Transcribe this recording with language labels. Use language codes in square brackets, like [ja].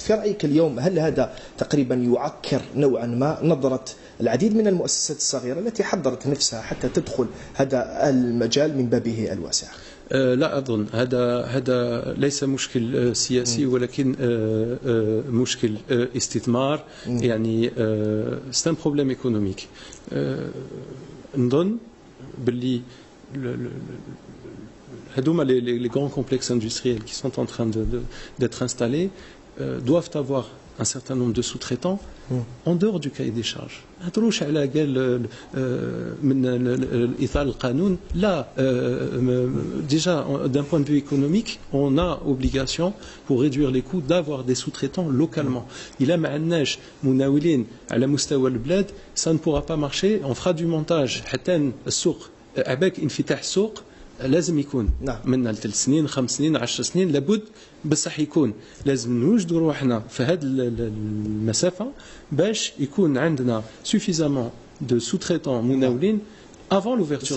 [ar] في رأيك اليوم هل هذا تقريبا يعكر نوعا ما نظرة العديد من المؤسسات الصغيرة التي حضرت نفسها حتى تدخل هذا المجال من بابه الواسع؟ لا أظن هذا ليس مشكل سياسي، ولكن مشكل استثمار. يعني [fr] c'est un problème économique. [ar] نظن باللي هذوما [fr] les grands complexes industriels qui sont en train d'être installés doivent avoir un certain nombre de sous-traitants en dehors du cahier des charges. [ar] ما هضروش على قال من إطار القانون. [fr] لا déjà d'un point de vue économique on a obligation pour réduire les coûts d'avoir des sous-traitants localement. [ar] إلا ما عندناش مناولين على مستوى البلاد [fr] ça ne pourra pas marcher. on fera du montage [ar] حتى السوق عباك انفتاح السوق لازم يكون من 3 سنين 5 سنين 10 سنين لابد، بصح يكون لازم نوجدوا روحنا في هذه المسافة باش يكون عندنا [fr] suffisamment de sous-traitants [ar] مناولين [fr] avant l'ouverture.